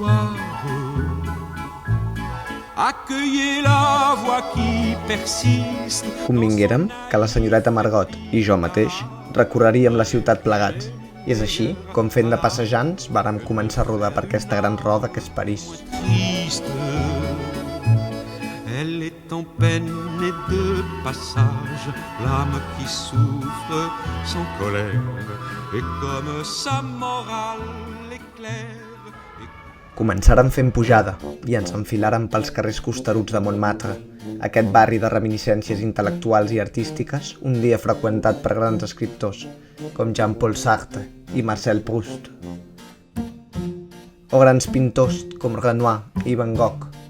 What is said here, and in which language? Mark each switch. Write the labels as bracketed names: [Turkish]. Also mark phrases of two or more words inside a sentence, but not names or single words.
[Catalan] Convinguérem que la senyoreta Margot i jo mateix recorreríem la ciutat plegats, i és així com fent de passejants vàrem començar a rodar per aquesta gran roda que és París. [French] Elle est en peine et de passage, l'âme qui souffre sans colère, et comme sa morale éclaire. [Catalan] Començàrem fent pujada i ens enfilàrem pels carrers costeruts de Montmartre, aquest barri de reminiscències intel·lectuals i artístiques un dia freqüentat per grans escriptors, com Jean-Paul Sartre i Marcel Proust, o grans pintors com Renoir i Van Gogh.